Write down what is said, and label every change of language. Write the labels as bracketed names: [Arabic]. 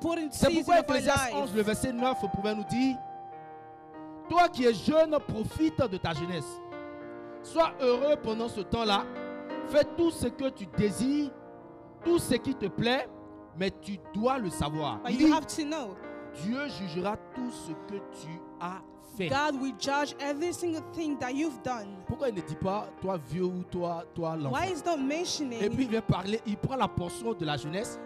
[French] C'est pourquoi Ecclésiaste 11, le verset 9, pouvait nous dire: toi qui es jeune, profite de ta jeunesse. Sois heureux pendant ce temps-là. Fais tout ce que tu désires, tout ce qui te plaît, mais tu dois le savoir. Dieu jugera tout ce que tu as fait. [English] God will judge every single thing that you've done. [French] Pourquoi il ne dit pas toi vieux ou toi l'enfant? [English] Why is not mentioning? [French] Et puis il vient parler, il prend la portion de la jeunesse.